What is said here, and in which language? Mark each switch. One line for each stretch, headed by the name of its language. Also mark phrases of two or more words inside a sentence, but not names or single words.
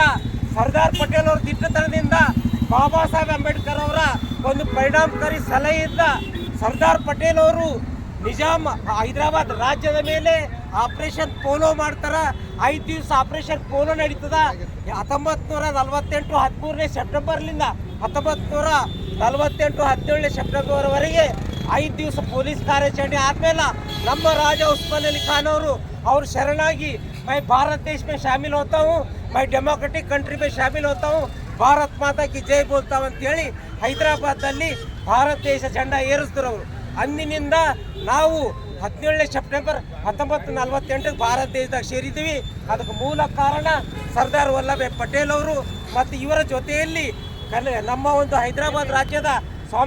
Kannada: ಸರ್ದಾರ್ ಪಟೇಲ್ ಅವರ ದಿಟ್ಟತನದಿಂದ, ಬಾಬಾ ಸಾಹೇಬ್ ಅಂಬೇಡ್ಕರ್ ಅವರ ಒಂದು ಪರಿಣಾಮಕಾರಿ ಸಲಹೆಯಿಂದ ಸರ್ದಾರ್ ಪಟೇಲ್ ಅವರು ನಿಜಾಮ್ ಹೈದರಾಬಾದ್ ರಾಜ್ಯದ ಮೇಲೆ ಆಪರೇಷನ್ ಪೋಲೋ ಮಾಡ್ತಾರ. 5 ದಿವಸ ಆಪರೇಷನ್ ಪೋಲೋ ನಡೀತದ. 1948 13ನೇ ಸೆಪ್ಟೆಂಬರ್ಲಿಂದ 1948 17ನೇ ಸೆಪ್ಟೆಂಬರ್ವರೆಗೆ 5 ದಿವಸ ಪೊಲೀಸ್ ಕಾರ್ಯಾಚರಣೆ ಆದ್ಮೇಲೆ ನಮ್ಮ ರಾಜ ಉಸ್ಮಾನ್ ಅಲಿ ಖಾನ್ ಅವರು ಶರಣಾಗಿ
Hindi: मैं भारत देश में शामिल होता हूँ,
Kannada: मैं
English: democratic country
Kannada: में शामिल होता हूँ,
Hindi: भारत माता की जय बोलता
Kannada: ಅಂತೇಳಿ ಹೈದರಾಬಾದ್ನಲ್ಲಿ ಭಾರತ ದೇಶ ಜೆಂಡ ಏರಿಸಿದ್ರು ಅವರು. ಅಂದಿನಿಂದ ನಾವು 17ನೇ ಸೆಪ್ಟೆಂಬರ್ 1948 ಭಾರತ ದೇಶದಾಗ ಸೇರಿದ್ದೀವಿ. ಅದಕ್ಕೆ ಮೂಲ ಕಾರಣ ಸರ್ದಾರ್ ವಲ್ಲಭಾಯ್ ಪಟೇಲ್ ಅವರು ಮತ್ತು ಇವರ ಜೊತೆಯಲ್ಲಿ ನಮ್ಮ ಒಂದು ಹೈದರಾಬಾದ್ ರಾಜ್ಯದ ಸ್ವಾಮಿ